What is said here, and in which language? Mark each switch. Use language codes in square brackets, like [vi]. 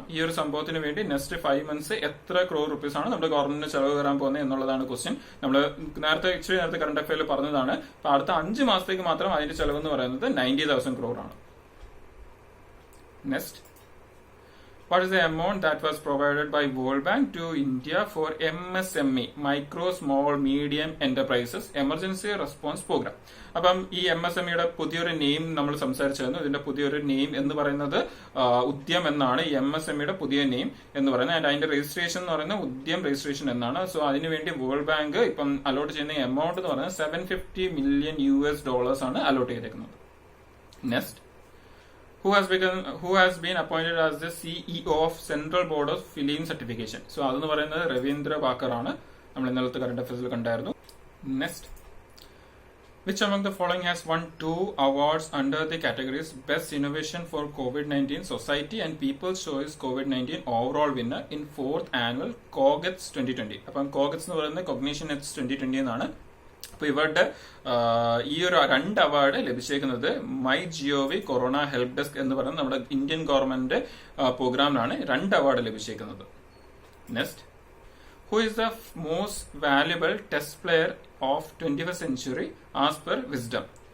[ml] ഈ ഒരു സംഭവത്തിന് വേണ്ടി നെക്സ്റ്റ് 5 months എത്ര crore rupees ആണ് നമ്മുടെ ഗവൺമെന്റിന് ചെലവ് വരാൻ പോകുന്നത് എന്നുള്ളതാണ് ക്വസ്റ്റ്യൻ. നമ്മൾ ഇച്ചിരി നേരത്തെ കറണ്ട് അഫയറിൽ പറഞ്ഞതാണ്. അപ്പൊ അടുത്ത 5 മാസത്തേക്ക് മാത്രം അതിന്റെ ചെലവ് എന്ന് പറയുന്നത് 90,000 crore ആണ്. Next, [en] What is the amount that was provided by World Bank to India for MSME, Micro, Small, Medium Enterprises Emergency Response Program? [ml] അപ്പം ഈ MSMEയുടെ പുതിയൊരു നെയിം നമ്മൾ സംസാരിച്ചിരുന്നു. ഇതിന്റെ പുതിയൊരു നെയിം എന്ന് പറയുന്നത് ഉദ്യം എന്നാണ്. ഈ MSMEയുടെ പുതിയ നെയിം എന്ന് പറയുന്നത്. ആൻഡ് അതിന്റെ രജിസ്ട്രേഷൻ എന്ന് പറയുന്നത് ഉദ്യം രജിസ്ട്രേഷൻ എന്നാണ്. സോ അതിനുവേണ്ടി വേൾഡ് ബാങ്ക് ഇപ്പം അലോട്ട് ചെയ്യുന്ന എമൗണ്ട് എന്ന് പറയുന്നത് $750 million ആണ് അലോട്ട് ചെയ്തേക്കുന്നത്. [en] Next, who has been appointed as the CEO of Central Board of Film Certification. [ml] So അതെന്ന് പറയുന്നത് രവീന്ദ്ര വാക്കർ ആണ്. നമ്മൾ ഇന്നലത്തെ കറന്റ് അഫയേഴ്സിൽ കണ്ടായിരുന്നു. [en] Next, which among the following has won 2 awards under the categories Best Innovation for COVID-19 Society and People's Choice COVID-19 Overall Winner in 4th Annual COGETS 2020? [ml] അപ്പം COGETS എന്ന് പറയുന്നത് Cognition X 2020 എന്നാണ്. അപ്പൊ ഇവരുടെ ഈ ഒരു 2 award ലഭിച്ചേക്കുന്നത് my G O V corona help desk എന്ന് പറയുന്ന നമ്മുടെ Indian government പ്രോഗ്രാമിനാണ് 2 award ലഭിച്ചേക്കുന്നത്. [en] Next, who is the most valuable test player of 21st century as per wisdom?